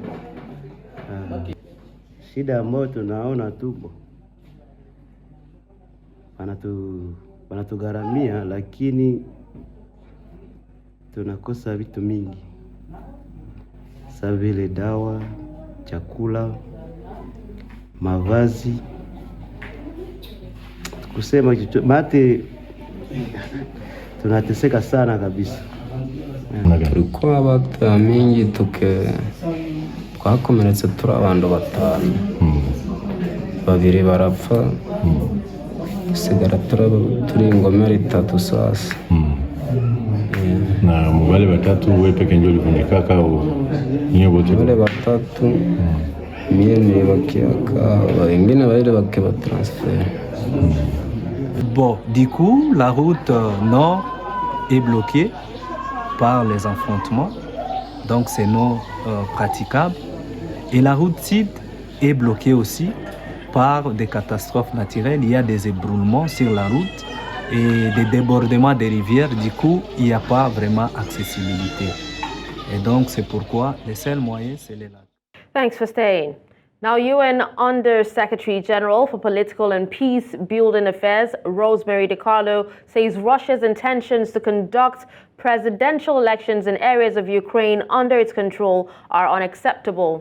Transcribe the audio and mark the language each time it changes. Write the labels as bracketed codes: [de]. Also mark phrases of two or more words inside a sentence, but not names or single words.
[sw] Shida ambayo tunaona tupo wanatugharamia, lakini tunakosa vitu mingi sawa vile dawa, chakula, mavazi. Kusema mate tunateseka sana kabisa. Tulikuwa watu mingi [rn] twakomeretse turi abantu batanu, babiri barapfa, dusigara turi ingomero 3 sasa. [sw] Na wale watatu wewe peke ndio ulivunjika au nyewe wote? Wale watatu mie nilibakiaka, wengine wale wakiwa transfer. [fr] Bon, du coup, la route nord est bloquée par les affrontements, donc c'est non praticable. Et la route sud est bloquée aussi par des catastrophes naturelles. Il y a des ébroulements sur la route et des débordements des rivières. Du coup, il n'y a pas vraiment accessibilité. Et donc, c'est pourquoi les seuls moyens, c'est les lacs. [en] Thanks for staying. Now, UN Under-Secretary General for Political and Peace-Building Affairs, Rosemary DiCarlo, says Russia's intentions to conduct presidential elections in areas of Ukraine under its control are unacceptable.